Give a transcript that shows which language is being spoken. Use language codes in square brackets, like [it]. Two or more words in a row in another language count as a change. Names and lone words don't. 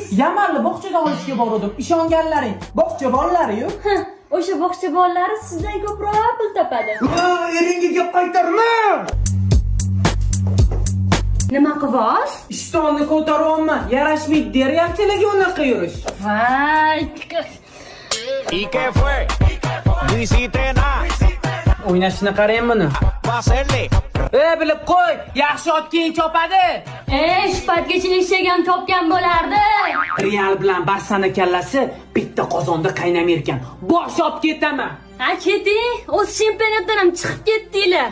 [uz] Yamalni bog'chadan olishga bordim. Ishonganlaring, bog'cha bolalari-yu. O'sha bog'cha bolalari sizdan ko'proq pul topadi. Eringga gap qaytarma. Nima qilasiz? Ishtonni ko'taryapman. Yarashmaydi deryaptilarga unaqa yurish. Voy. [es] ¿Y qué fue? No hiciste nada. [uz] O'ynashini qarang buni. [es] Va a hacerle. [uz] Bilib qo'y, yaxshi ot keyin chopadi. Shu paytgacha eshagan topgan bo'lardi. Real bilan Barsani kallasi bitta qozonda qaynamay ekan. Bosh olib ketaman. Ha, keting. O'z chempionatdan ham chiqib ketdinglar.